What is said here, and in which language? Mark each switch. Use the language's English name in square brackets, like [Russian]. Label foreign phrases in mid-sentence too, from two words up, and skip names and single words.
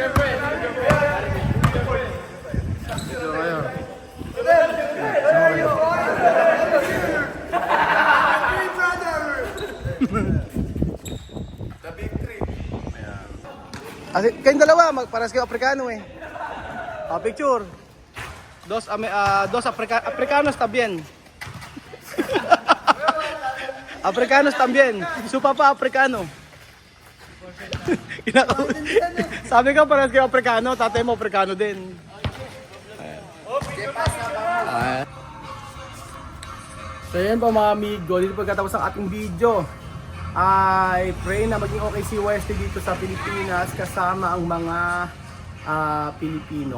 [Filipino] Picture kayo. Kayong dalawa, paras kayo Afrikano eh. Picture. [Spanish] Dos Africanos también. Africanos también. Su papa Africano. [Filipino] Sabi ka paras kayo Afrikano, tatay mo Afrikano din. So yan po mga amigo, dito pagkatapos ang ating video. [English] I pray [Filipino] na maging okay si Wesley dito sa Pilipinas kasama ang mga Pilipino.